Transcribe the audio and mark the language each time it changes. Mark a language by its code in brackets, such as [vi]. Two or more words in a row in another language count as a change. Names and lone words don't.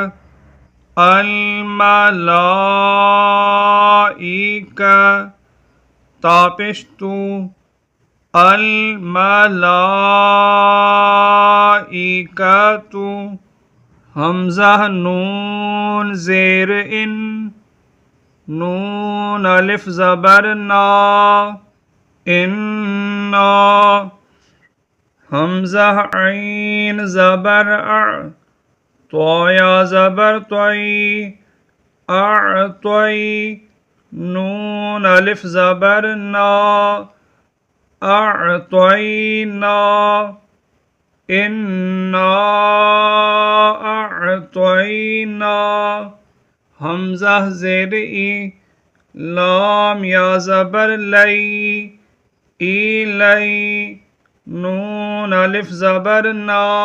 [ur] الملائکہ، تاپش تو، الملائکۃ، حمزہ نون زیر ان، نون الف زبر نا، انا، حمزہ عین زبر اع، طویا زبر طوی، اعطوی، نون الف زبر نا، اعطینا، انا اعطینا، حمزہ زیر ای، لام یا زبر لئی، ایلی، نون الف زبر نا،